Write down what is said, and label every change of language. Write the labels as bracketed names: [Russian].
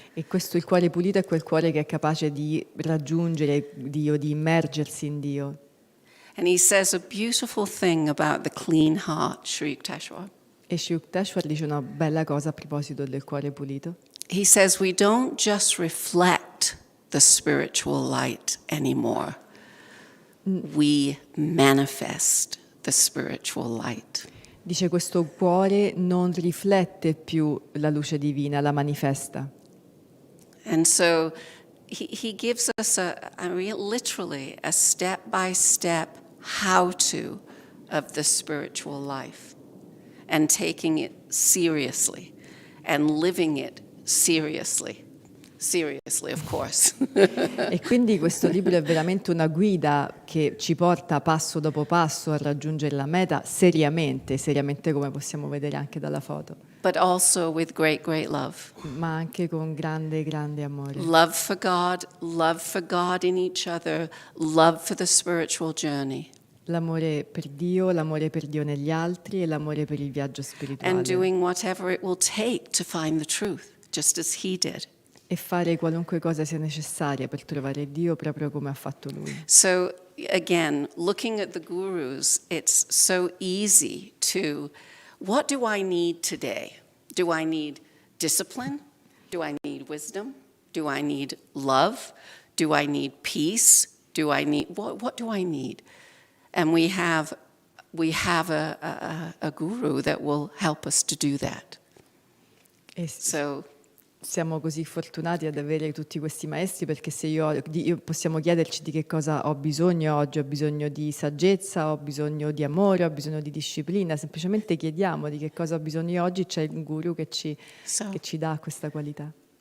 [Italian] E questo, il cuore pulito, è quel cuore che è capace di raggiungere Dio, di immergersi in Dio. [English] And he says a beautiful thing about the clean heart, Sri Yukteswar. [Italian] E Yukteswar dice una bella cosa a proposito del cuore pulito. [English] He says we don't just reflect the spiritual light anymore. We manifest the spiritual light. [Italian] Dice questo cuore non riflette più la luce divina, la manifesta. [English] And so he gives us literally a step-by-step how-to of the spiritual life and taking it seriously and living it seriously. Seriously, of course. [Italian] E quindi questo libro è veramente una guida che ci porta passo dopo passo a raggiungere la meta seriamente, seriamente come possiamo vedere anche dalla foto. [English] But also with great, great love. [Italian] Ma anche con grande, grande amore. [English] Love for God in each other, love for the spiritual journey. [Italian] L'amore per Dio negli altri e l'amore per il viaggio spirituale. [English] And doing whatever it will take to find the truth, just as he did. [Italian] E fare qualunque cosa sia necessaria per trovare Dio proprio come ha fatto lui. [English] So again, looking at the gurus, it's so easy to, what do I need today? Do I need discipline? Do I need wisdom? Do I need love? Do I need peace? Do I need, what do I need? And we have a guru that will help us to do that. So [Italian] siamo così fortunati ad avere tutti questi maestri, perché se possiamo chiederci di che cosa ho bisogno oggi. Ho bisogno di saggezza, ho bisogno di amore, ho bisogno di disciplina. Semplicemente chiediamo di che cosa ho bisogno oggi, c'è il guru che ci dà questa qualità.